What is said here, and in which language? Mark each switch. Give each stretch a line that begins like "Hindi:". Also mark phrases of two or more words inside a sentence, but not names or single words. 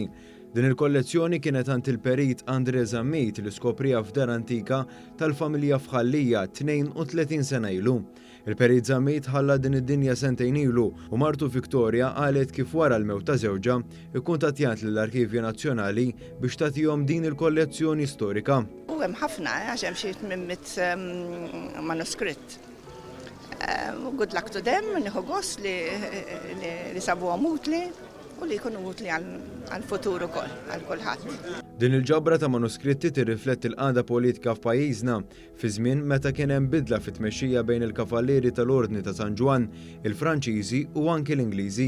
Maltese: Din il-kollezzjoni kienet għand il-perit Andre Zammit li skoprija f'dar antika tal-familja Fħallija 32 sena ilu. Il-perit Zammit ħalla din id-dinja sentejn ilu u martu Viktorja qalet kif wara l-mewt ta' żewġha ikkuntattjat lill-Arkivju Nazzjonali biex tagħtihom din il-kollezzjoni storika. U hemm ħafna għax hemm xi 800 manuskritt.
English: Good luck to them,
Maltese: nieħu gost li sabuhom utli u li jkunu utli għal-futur ukoll, għal kulħadd. Din il-ġabra ta' manuskritti tirrifletti l-qagħda politika f'pajjiżna fi żmien meta kien hemm bidla fit-tmexxija bejn il-Kavallieri tal-Ordni ta' San Ġwan, il-Franċiżi u anke l-Ingliżi.